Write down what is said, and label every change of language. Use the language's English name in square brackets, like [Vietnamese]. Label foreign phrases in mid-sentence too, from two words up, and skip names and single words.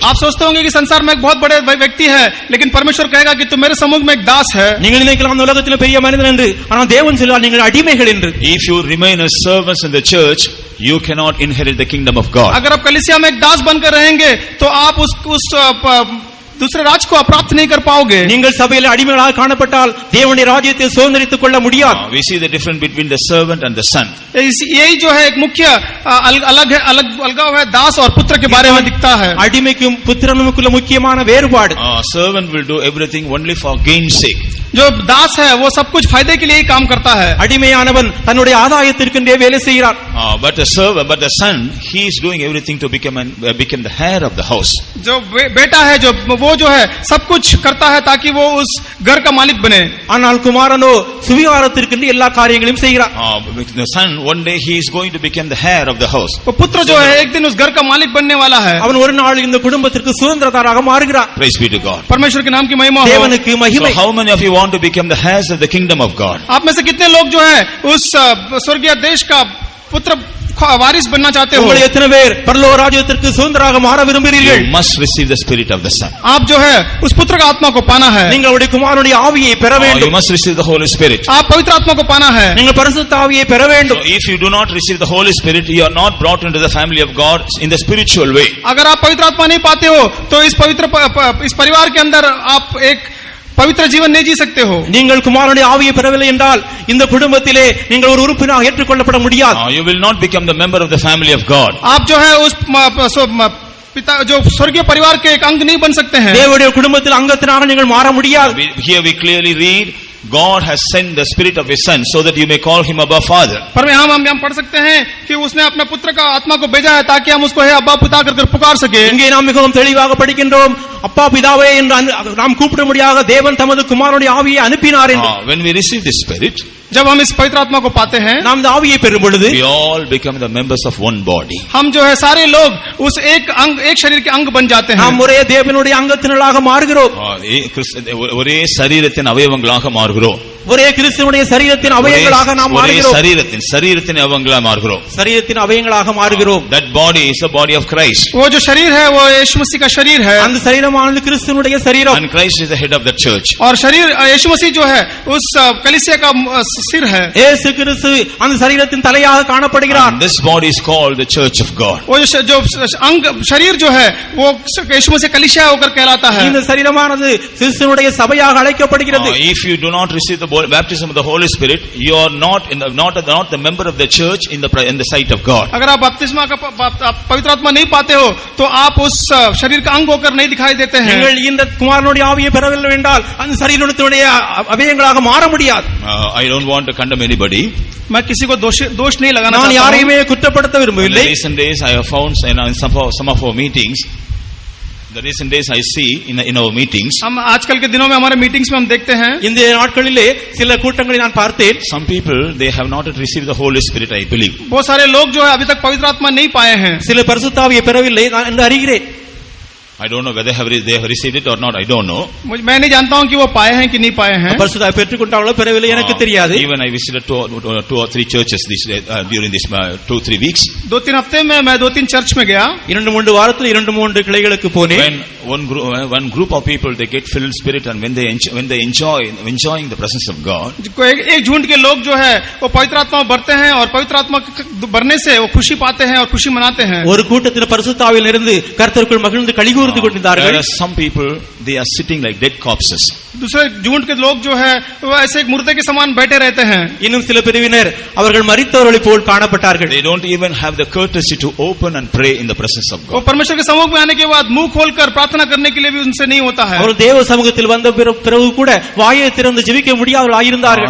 [Hindi] आप सोचते होंगे कि संसार में एक बहुत बड़े व्यक्ति है, लेकिन परमेश्वर कहेगा कि तू मेरे सम्मुख में एक दास है. [Tamil] நீங்கள் நினைக்கலாம் உலகத்தில் பெரிய மனிதன் என்று, ஆனால் தேவன் சொல்வார் நீங்கள் அடிமைகள் என்று. [English] If you remain as servants in the church, you cannot inherit the kingdom of God. [Hindi] अगर आप कलीसिया में एक दास बनकर रहेंगे तो आप उस दूसरे राज को प्राप्त नहीं कर पाओगे. [Tamil] நீங்கள் சபையில் அடிமைகளாக காணப்பட்டால் தேவனுடைய ராஜ்யத்தை சுதந்தரித்துக் கொள்ள முடியாது. [English] We see the difference between the servant and the son. [Hindi] यही जो है एक मुख्य अलगाव है दास और पुत्र के बारे में दिखता है. [Tamil] அடிமைக்கும் புத்திரனுக்குள்ள முக்கியமான வேறுபாடு. [English] Servant will do everything only for gain's sake. [Hindi] जो दास है वो सब कुछ फायदे के लिए ही काम करता है. [Tamil] அடிமையானவன் தன்னுடைய ஆதாயத்திற்கென்றே வேலை செய்கிறார். [English] But the son, he is doing everything to become the heir of the house. [Hindi] जो बेटा है वो जो है सब कुछ करता है ताकि वो उस घर का मालिक बने. [Tamil] ஆனால் குமாரனோ சுவிகாரத்திற்கென்று எல்லா காரியங்களையும் செய்கிறார். [English] The son one day he is going to become the heir of the house. [Hindi] वो पुत्र जो है एक दिन उस घर का मालिक बनने वाला है. [Tamil] அவன் ஒரு நாள் இந்த குடும்பத்திற்கு சுதந்திரதாராக மாறுகிறார். [English] Praise be to God. [Hindi] परमेश्वर के नाम की महिमा हो. [Tamil] தேவனுக்கு மகிமை. [English] So how many of you want to become the heirs of the kingdom of God? [Hindi] आप में से कितने लोग जो है उस स्वर्गीय देश का पुत्र वारिस बनना चाहते हो? [Tamil] உங்களை எத்தனை பேர் பரலோக ராஜ்யத்திற்கு சுதந்திரராக மாற விரும்புகிறீர்கள்? [English] You must receive the spirit of the son. [Hindi] आप जो है उस पुत्र का आत्मा को पाना है. [Tamil] நீங்கள் உடைய குமாரனுடைய ஆவியை பெற [English] You [Tamil] வேண்டும். [English] must receive the Holy Spirit. [Hindi] आप पवित्र आत्मा को पाना है. [Tamil] நீங்கள் பரிசுத்த ஆவியை பெற வேண்டும். [English] So if you do not receive the Holy Spirit, you are not brought into the family of God in the spiritual way. [Hindi] अगर आप पवित्र आत्मा नहीं पाते हो तो इस परिवार के अंदर आप एक पवित्र जीवन नहीं जी सकते हो. [Tamil] நீங்கள் குமாரனுடைய ஆவியை பெறவில்லை என்றால் இந்த குடும்பத்திலே நீங்கள் ஒரு உறுப்பினராக ஏற்றுக்கொள்ளப்பட முடியாது. [English] You will not become the member of the family of God. [Hindi] आप जो है उस पिता जो स्वर्गीय परिवार के एक अंग नहीं बन सकते हैं. [Tamil] தேவனுடைய குடும்பத்தில் அங்கத்தினராக நீங்கள் மாற முடியாது. [English] Here we clearly read God has sent the spirit of his son so that you may call him Abba Father. [Hindi] पर हम पढ़ सकते हैं कि उसने अपने पुत्र का आत्मा को भेजा है ताकि हम उसको हे अब्बा पिता कर पुकार सके. [Tamil] இங்கே நாம் மிகவும் தெளிவாக படிக்கின்றோம், அப்பா பிதாவே என்று நாம் கூப்பிடும்படியாக தேவன் தமது குமாரனுடைய ஆவியை அனுப்பினார் என்று. [English] When we receive this spirit, [Hindi] जब हम इस पवित्र आत्मा को पाते हैं, [Tamil] நாம் இந்த ஆவியை பெறும் பொழுது [English] we all become the members of one body. [Hindi] हम जो है सारे लोग उस एक शरीर के अंग बन जाते हैं. [Tamil] நாம் ஒரே தேவனுடைய அங்கத்தினராக மாறுகிறோம். ஒரே சரீரத்தின் அவயவங்களாக மாறுகிறோம். ஒரே கிறிஸ்துவினுடைய சரீரத்தின் அவயங்களாக நாம் மாறுகிறோம். சரீரத்தின் அவயங்களாக மாறுகிறோம். சரீரத்தின் அவயங்களாக மாறுகிறோம். [English] That body is the body of Christ. [Hindi] वो जो शरीर है वो यीशु मसीह का शरीर है. [Tamil] அந்த சரீரமானது கிறிஸ்துவினுடைய சரீரம். [English] And Christ is the head of the church. [Hindi] और शरीर यीशु मसीह जो है उस कलीसिया का सिर है. [Tamil] இயேசு கிறிஸ்து அந்த சரீரத்தின் தலையாக காணப்படுகிறார். [English] And this body is called the church of God. [Hindi] वो जो अंग शरीर जो है वो यीशु मसीह कलीसिया होकर कहलाता है. [Tamil] இந்த சரீரமானது கிறிஸ்துவினுடைய சபையாக அழைக்கப்படுகிறது. [English] If you do not receive the baptism of the Holy Spirit, you are not the member of the church in the sight of God. [Hindi] अगर आप बपतिस्मा का पवित्र आत्मा नहीं पाते हो तो आप उस शरीर का अंग होकर नहीं दिखाई देते हैं. [Tamil] நீங்கள் இந்த குமாரனுடைய ஆவியை பெறவில்லை என்றால் அந்த சரீரத்தினுடைய அவயங்களாக மாற முடியாது. [English] I don't want to condemn anybody. [Hindi] मैं किसी को दोष नहीं लगाना [Tamil] நான் [Hindi] चाहता हूं. [Tamil] யாரையுமே குற்றப்படுத்த விரும்பவில்லை. [English] In recent days I have found in some of our meetings, the recent days I see in our meetings, [Hindi] हम आजकल के दिनों में हमारे मीटिंग्स में हम देखते हैं [Tamil] இந்த நாட்களிலே சில கூட்டங்களை நான் பார்த்தேன். [English] some people they have not yet received the Holy Spirit, I believe. [Hindi] बहुत सारे लोग जो है अभी तक पवित्र आत्मा नहीं पाए हैं. [Tamil] சில பரிசுத்த ஆவியை பெறவில்லை என்று அறிகிறேன். [English] I don't know whether they have received it or not, I don't know. [Hindi] मैं नहीं जानता हूं कि वो पाए हैं कि नहीं पाए हैं. [Tamil] பரிசுத்த ஆவியை பெற்றுக்கொண்டாங்களோ பெறவில்லை எனக்கு தெரியாது. [English] Even I visited two or three churches during this 2-3 weeks. [Hindi] 2-3 हफ्ते में मैं 2-3 चर्च में गया. [Tamil] 2-3 வாரத்தில் 2-3 கிளைகளுக்கு போனேன். [English] When one group of people they get filled spirit, and when they enjoying the presence of God, [Hindi] एक झुंड के लोग जो है वो पवित्र आत्मा में भरते हैं और पवित्र आत्मा भरने से वो खुशी पाते हैं और खुशी मनाते हैं. [Tamil] ஒரு கூட்டத்தில் பரிசுத்த ஆவியில் இருந்து கர்த்தருக்குள் மகிழ்ந்து களிகூர்ந்து கொண்டிருந்தார்கள். [English] there are some people they are sitting like dead corpses. [Hindi] दूसरे झुंड के लोग जो है वो ऐसे एक मुर्दे के समान बैठे रहते हैं. [Tamil] இன்னும் சில பிரிவினர் அவர்கள் மரித்தவர்களைப் போல் காணப்பட்டார்கள். [English] They don't even have the courtesy to open and pray in the presence of God. [Hindi] वो परमेश्वर के सम्मुख में आने के बाद मुंह खोलकर प्रार्थना करने के लिए भी उनसे नहीं होता है. और [Tamil] தேவ சமூகத்தில் வந்த பிறகு கூட வாயை திறந்து ஜெபிக்க முடியாதவர்களாக இருந்தார்கள்.